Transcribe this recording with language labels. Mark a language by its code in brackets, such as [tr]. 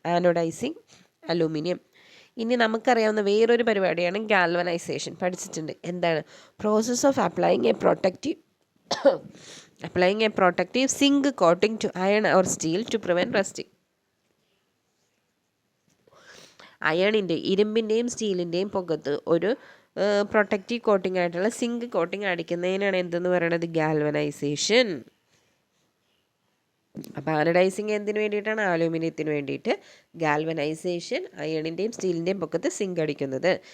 [ml] ആനോഡൈസിങ് aluminium. ഇനി നമുക്കറിയാവുന്ന വേറൊരു പരിപാടിയാണ് ഗാൽവനൈസേഷൻ. പഠിച്ചിട്ടുണ്ട്. എന്താണ്? [en] Process of applying a protective Applying a protective zinc coating to iron or steel to prevent rusting. [ml] അയണിൻ്റെ, ഇരുമ്പിൻ്റെയും സ്റ്റീലിൻ്റെയും പുറത്ത് ഒരു പ്രൊട്ടക്റ്റീവ് കോട്ടിംഗ് ആയിട്ടുള്ള സിങ്ക് കോട്ടിംഗ് അടിക്കുന്നതിനാണ് എന്തെന്ന് പറയുന്നത്? ഗാൽവനൈസേഷൻ. അപ്പോൾ ആനഡൈസിങ് എന്തിനു വേണ്ടിയിട്ടാണ്? അലൂമിനിയത്തിന് വേണ്ടിയിട്ട്. ഗാൽവനൈസേഷൻ അയണിൻ്റെയും സ്റ്റീലിൻ്റെയും പൊക്കത്ത് സിങ്ക് അടിക്കുന്നത്.